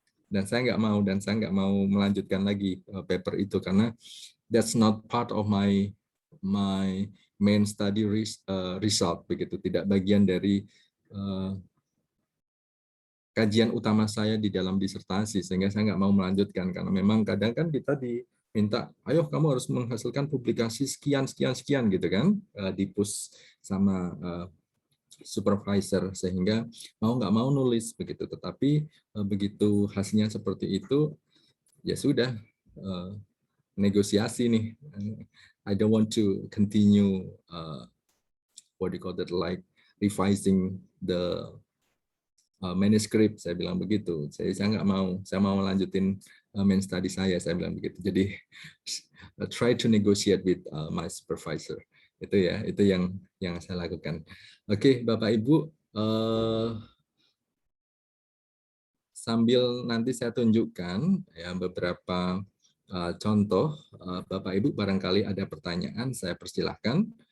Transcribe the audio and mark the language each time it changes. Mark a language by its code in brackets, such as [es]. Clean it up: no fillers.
[id] Dan saya nggak mau melanjutkan lagi paper itu karena [en] that's not part of my main study result [id] begitu, tidak bagian dari kajian utama saya di dalam disertasi, sehingga saya nggak mau melanjutkan karena memang kadang kan kita diminta, ayo kamu harus menghasilkan publikasi sekian gitu kan, di push sama supervisor, sehingga mau nggak mau nulis begitu. Tetapi begitu hasilnya seperti itu, ya sudah, negosiasi nih. [en] I don't want to continue what do you call that, like revising the manuscript, [id] saya bilang begitu. Saya nggak mau, saya mau melanjutin main study saya bilang begitu. Jadi [en] try to negotiate with my supervisor. [id] Itu ya, itu yang saya lakukan. Oke, Bapak Ibu, sambil nanti saya tunjukkan ya beberapa contoh, Bapak Ibu barangkali ada pertanyaan, saya persilahkan.